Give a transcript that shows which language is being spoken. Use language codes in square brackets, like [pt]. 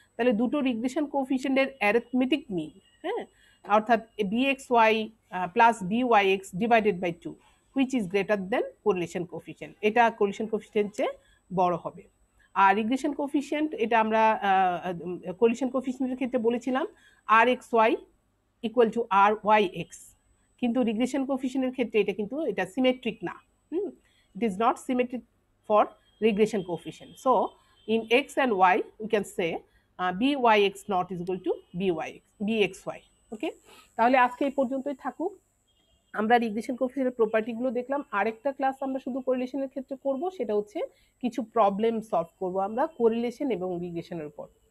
[bn] তাহলে দুটো regression কোফিশিয়েন্টের arithmetic মিন, হ্যাঁ, অর্থাৎ B x Y plus B Y x divided by 2 [en] which is greater than correlation coefficient, [bn] এটা correlation coefficient চেয়ে বড় হবে। আর রিগ্রেশন কোফিশিয়েন্ট এটা আমরা কোরিলেশন কোফিশিয়েন্টের ক্ষেত্রে বলেছিলাম আর x Y equal to আর Y x, কিন্তু রিগ্রেশন কোফিশিয়েন্টের ক্ষেত্রে এটা কিন্তু এটা সিমেট্রিক না। [en] It is not symmetric for regression coefficient. So in x and y we can say byx naught is equal to bxy. [bn] ওকে, তাহলে আজকে এই পর্যন্তই থাকুক। আমরা রিগ্রেশন কোফিশিয়েন্টের প্রপার্টিগুলো দেখলাম। আরেকটা ক্লাস আমরা শুধু কোরিলেশনের ক্ষেত্রে করব, সেটা হচ্ছে কিছু প্রবলেম সলভ করব আমরা কোরিলেশন এবং রিগ্রেশনের উপর।